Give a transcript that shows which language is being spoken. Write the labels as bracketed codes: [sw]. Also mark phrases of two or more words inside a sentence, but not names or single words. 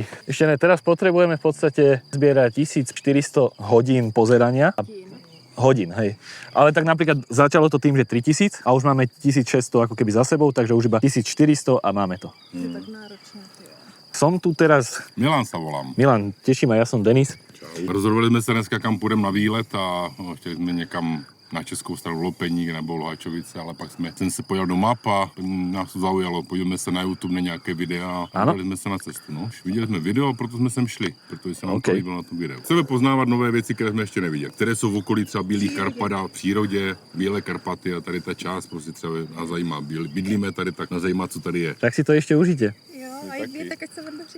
[sk] Ešte ne, teraz potrebujeme v podstate zbierať 1400 hodín pozerania. Hodín, hej. Ale tak napríklad začalo to tým, že 3000 a už máme 1600 ako keby za sebou, takže už iba 1400 a máme to. Som tu teraz... Milan sa volám. Milan, teší ma, ja som Denis. [cs] Rozhodli jsme se dneska, kam půjdeme na výlet a chtěli jsme někam na českou stranu Lopeník nebo Lohačovice, ale pak jsem se pojel do map a nás to zaujalo. Podívejme se na YouTube na nějaké videa a dali jsme se na cestu. No. Viděli jsme video, proto jsme sem šli, protože se nám to líbilo na tom videu. Chceme poznávat nové věci, které jsme ještě neviděli, které jsou v okolí třeba Bílých Karpat a v přírodě, Bílé Karpaty a tady ta část prostě třeba nás zajímá. Bydlíme tady, tak nás zajímá, co tady je. [sk] Tak si to ešte užite. [cs] Jo, aj vy, tak ať sa vám daří.